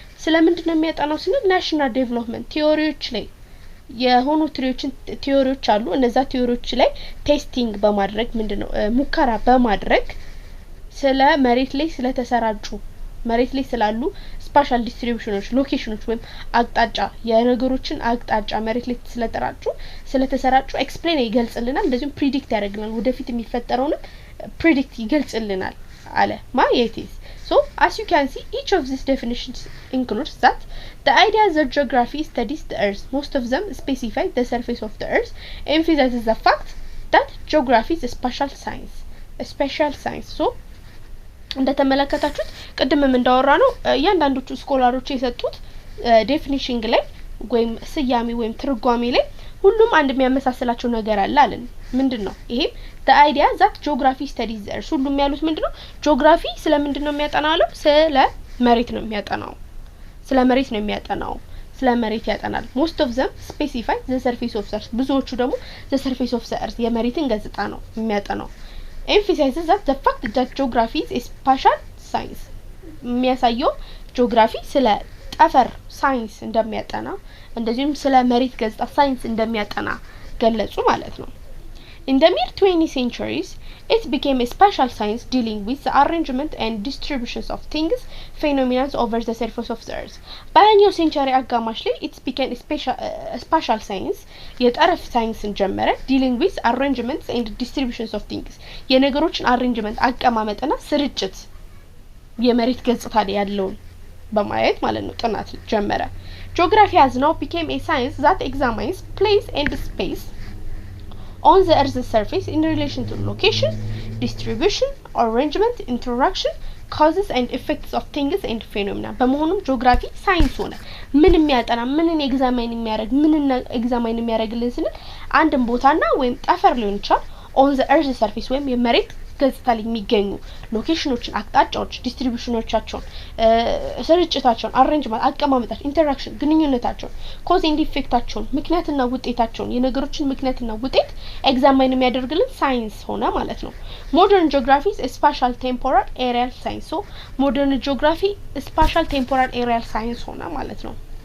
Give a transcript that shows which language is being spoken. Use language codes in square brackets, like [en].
[am] ስለምንድነው የሚያጠናው ስንል ናሽናል ዴቨሎፕመንት ቲዮሪዎች ላይ የሆኑ ቲዮሪዎች አሉ እነዛ ቲዮሪዎች ላይ ቴስቲንግ በማድረግ ምንድነው ሙከራ በማድረግ ስለ መሬት ላይ ስለተሰራጩ መሬት ላይ ስላሉ ስፓሻል ዲስትሪቢዩሽኖች ሎኬሽኖች ወይም አቅጣጫ የነገሮችን አቅጣጫ መሬት ላይ ስለተሰራጩ ኤክስፕሌን ይገልጽልናል እንደዚሁም ፕሪዲክት ያደርግልናል ወደፊት የሚፈጠረውን ፕሪዲክት ይገልጽልናል አለ ማየቲስ [en] So, as you can see, each of these definitions includes that the idea that geography studies the earth. Most of them specify the surface of the earth, emphasizes the fact that geography is a special science. A special science. [am] So, እንደተመለከታችሁት ቅድምም እንዳወራነው ያንዳንዶቹ ስኮላሮች የሰጡት ዴፊኒሽን ላይ ወይም ስያሜ ወይም ትርጓሜ ላይ ሁሉም አንድ የሚያመሳስላቸው ነገር አለ አለን ምንድነው ይሄ [en] the idea that geography studies the earth [am] ሁሉም ያሉት ምንድነው ጂኦግራፊ ስለምንድነው የሚያጠናው ስለ መሬት ነው የሚያጠናው ስለ መሬት ነው የሚያጠናው ስለ መሬት ያጠናል [en] most of them specify the surface of the earth [am] ብዙዎቹ ደግሞ [en] the surface of the earth [am] የመሬትን ገጽታ ነው የሚያጠናው [en] emphasizes that the fact that geography is a spatial science [am] የሚያሳየው ጂኦግራፊ ስለ ጠፈር ሳይንስ እንደሚያጠና እንደዚሁም ስለ መሬት ገጽታ ሳይንስ እንደሚያጠና ገለጹ ማለት ነው [en] In the mid-20th centuries, it became a special science dealing with the arrangement and distributions of things, phenomena over the surface of the earth. By the new century [am] አጋማሽ ላይ [en] it became a special science, [am] የጠረፍ ሳይንስን ጀመረ [en] dealing with arrangements and distributions of things. [am] የነገሮችን arrangement አቀማመጥና ስርጭት የመሬት ገጽታ ላይ ያለውን በማየት ማለት ነው ጥናት ጀመረ. [en] Geography has now become a science that examines place and space on the earth's surface in relation to location, distribution, arrangement, interaction, causes and effects of things and phenomena. [am] በመሆኑም ጂኦግራፊ ሳይንስ ሆነ ምን የሚያጠና ምንን ኤግዛማይን የሚያደርግ ምንን ኤግዛማይን የሚያደርግልን ስንል አንድን ቦታና ወይም ጠፈር ሊሆን ይችላል [en] on the earth's surface [am] ወይም የመሬት ገጽታ ላይ የሚገኙ ሎኬሽኖችን አቅጣጫዎች ዲስትሪቢዩሽኖቻቸውን ስርጭታቸውን አሬንጅመንት አቀማመጣቸው ኢንተራክሽን ግንኙነታቸውን ኮዝ ኤንድ ኢፌክታቸውን ምክንያትና ውጤታቸውን የነገሮችን ምክንያትና ውጤት ኤግዛማይን የሚያደርግልን ሳይንስ ሆነ ማለት ነው ሞደርን ጂኦግራፊ ስፓሻል ቴምፖራል ኤሪያል ሳይንስ ሶ ሞደርን ጂኦግራፊ ስፓሻል ቴምፖራል ኤሪያል ሳይንስ ሆነ ማለት ነው